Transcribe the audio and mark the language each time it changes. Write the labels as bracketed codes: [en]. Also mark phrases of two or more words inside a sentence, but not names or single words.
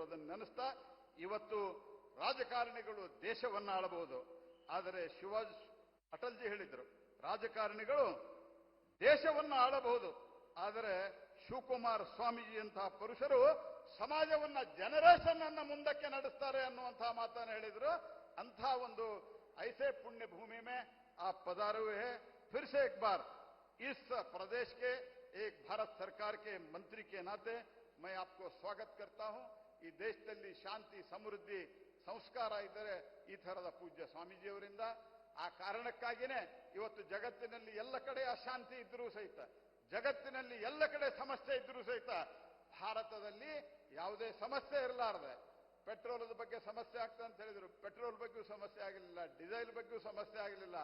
[kn] ಅದನ್ನು ನೆನೆಸ್ತಾ ಇವತ್ತು ರಾಜಕಾರಣಿಗಳು ದೇಶವನ್ನು ಆಳಬಹುದು, ಆದರೆ ಅಟಲ್ಜಿ ಹೇಳಿದ್ರು, ರಾಜಕಾರಣಿಗಳು ದೇಶವನ್ನು ಆಳಬಹುದು, ಆದರೆ ಶಿವಕುಮಾರ ಸ್ವಾಮೀಜಿಯಂತಹ ಪುರುಷರು ಸಮಾಜವನ್ನ ಜನರೇಷನ್ ಅನ್ನ ಮುಂದಕ್ಕೆ ನಡೆಸ್ತಾರೆ ಅನ್ನುವಂತಹ ಮಾತನ್ನು ಹೇಳಿದ್ರು. ಅಂಥ ಒಂದು [hi] ऐसे पुण्य भूमि में आप पधारे हुए हैं। फिर से एक बार इस प्रदेश के एक भारत सरकार के मंत्री के नाते मैं आपको स्वागत करता हूं। [kn] ಈ ದೇಶದಲ್ಲಿ ಶಾಂತಿ, ಸಮೃದ್ಧಿ, ಸಂಸ್ಕಾರ ಇದ್ದರೆ ಈ ತರದ ಪೂಜ್ಯ ಸ್ವಾಮೀಜಿಯವರಿಂದ. ಆ ಕಾರಣಕ್ಕಾಗಿಯೇ ಇವತ್ತು ಜಗತ್ತಿನಲ್ಲಿ ಎಲ್ಲ ಕಡೆ ಅಶಾಂತಿ ಇದ್ರೂ ಸಹಿತ, ಜಗತ್ತಿನಲ್ಲಿ ಎಲ್ಲ ಕಡೆ ಸಮಸ್ಯೆ ಇದ್ರೂ ಸಹಿತ, ಭಾರತದಲ್ಲಿ ಯಾವುದೇ ಸಮಸ್ಯೆ ಇರಲಾರದೆ, ಪೆಟ್ರೋಲ್ ಬಗ್ಗೆ ಸಮಸ್ಯೆ ಆಗ್ತದೆ ಅಂತ ಹೇಳಿದ್ರು, ಪೆಟ್ರೋಲ್ ಬಗ್ಗೆ ಸಮಸ್ಯೆ ಆಗಲಿಲ್ಲ, ಡೀಸೆಲ್ ಬಗ್ಗೆ ಸಮಸ್ಯೆ ಆಗಲಿಲ್ಲ.